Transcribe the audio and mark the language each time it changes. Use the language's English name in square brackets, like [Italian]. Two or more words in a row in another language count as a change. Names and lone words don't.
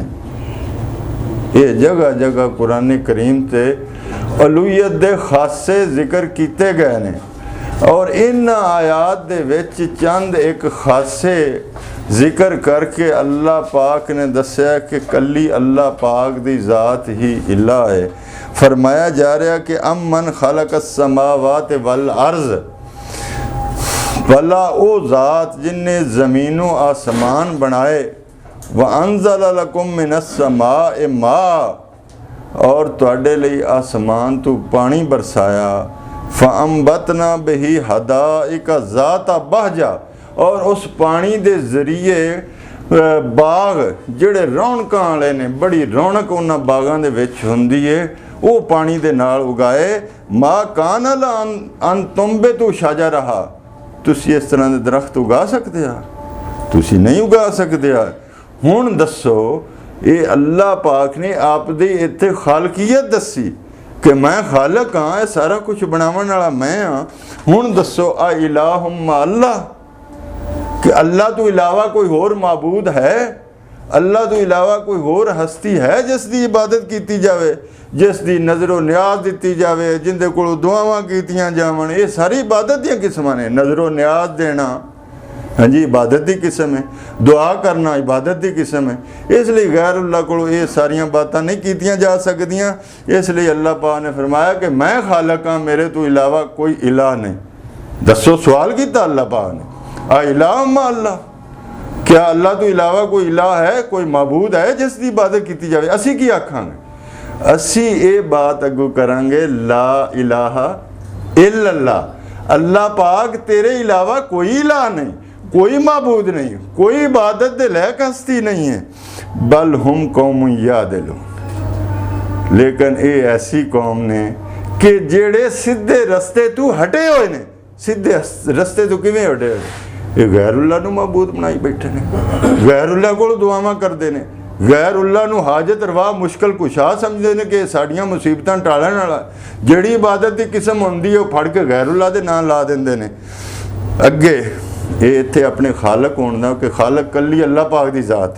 [Punjabi] یہ جگہ جگہ قرآن کریم تے الوہیت دے خاصے ذکر کیے گئے نیں اور ان آیات دے وچ چند اک خاصے ذکر کر کے اللہ پاک نے دسیا کہ کلی اللہ پاک دی ذات ہی الہ ہے. فرمایا جا رہا کہ [Arabic] أمّن خلق السماوات والأرض, [Punjabi] بھلا او ذات جنے زمیناں آسمان بنائے, [Arabic] وأنزل لكم من السماء ماء, [Punjabi] اور تہاڈے لئی آسمان توں پانی برسایا. [Arabic] فأنبتنا به حدائق ذات بهجة, [Punjabi] اور اس پانی دے ذریعے باغ جہڑے رونقاں والے نیں، بڑی رونق اونہاں باغاں دے وچ ہندی ہے، او پانی دے نال اگائے. [Arabic] ما كان أن تنبتوا شجرها, [Punjabi] تسی اس طرح دے درخت اگا سکتے ہو? تسی نہیں اگا سکتے ہو. ہݨ دسو، یہ اللہ پاک نے آپ دی ایتھے خالقیت دسی کہ میں خالق ہاں، سارا کجھ بناون والا میں ہاں. ہݨ دسو, [Arabic] أإلهٌ مع الله, [Punjabi] کہ اللہ توں علاوہ کوئی ہور معبود ہے? اللہ توں علاوہ کوئی ہور ہستی ہے جس دی عبادت کی جاوے، جس دی نذر و نیاز دی جاوے، جندے کولوں دعاواں کیتیاں جاون? یہ ساری عبادت دی قسماں نیں. نذر و نیاز دینا, ہاں جی, [Urdu] عبادت کی قسم ہے. دعا کرنا عبادت کی قسم ہے۔ اس لیے غیر اللہ کو یہ ساریاں باتیں [Punjabi] نہیں کیتیاں جا سکدیاں. اس لیے اللہ پاک نے فرمایا کہ میں خالق ہاں، میرے توں علاوہ کوئی الہ نہیں. دسو، سوال کیا اللہ پاک نے, [Arabic] أإله مع الله, [Urdu] کیا اللہ تو علاوہ کوئی الہ ہے، کوئی معبود ہے جس کی عبادت کی جائے? [Punjabi] اسی کی آکھاں گے؟ اسی یہ بات اگو کراں گے, [Arabic] لا إله إلا الله, [Punjabi] اللہ پاک تیرے علاوہ کوئی الہ نہیں، کوئی معبود نہیں، کوئی عبادت دے لائق ہستی نہیں ہے. [Arabic] بل هم قوم يعدلون, [Punjabi] لیکن یہ ایسی قوم نیں کہ جیہڑے سیدھے رستے توں ہٹے ہوئے نیں. سیدھے رستے توں کیویں ہٹے ہوئے? یہ غیر اللہ نوں معبود بنائی بیٹھے نیں، غیر اللہ کول دعاواں کردے نیں، غیر اللہ نوں حاجت روا مشکل کشا سمجھدے نیں کہ ساڈیاں مصیبتاں ٹالن والا. جہڑی عبادت کی قسم ہندی ہے او پھڑ کے غیر اللہ دے نام لا دیندے نیں. [Urdu] اگے یہ ایتھے اپنے خالق ہونے کا کہ خالق کلی اللہ پاک کی ذات ہے.